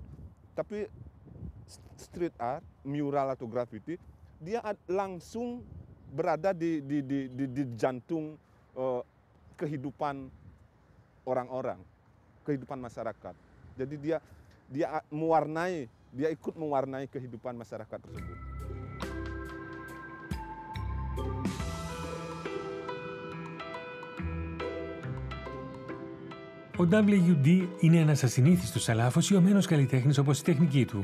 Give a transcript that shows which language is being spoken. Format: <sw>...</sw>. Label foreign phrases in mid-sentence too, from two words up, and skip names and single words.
<id>Tapi</id> <en>street art,</en> <id>mural atau graffiti, dia langsung berada di jantung kehidupan orang-orang, kehidupan masyarakat. Jadi dia ikut mewarnai kehidupan masyarakat tersebut.</id> <el>Ο WD είναι ένας ασυνήθιστος αλλά αφοσιωμένος καλλιτέχνης όπως η τεχνική του.</el>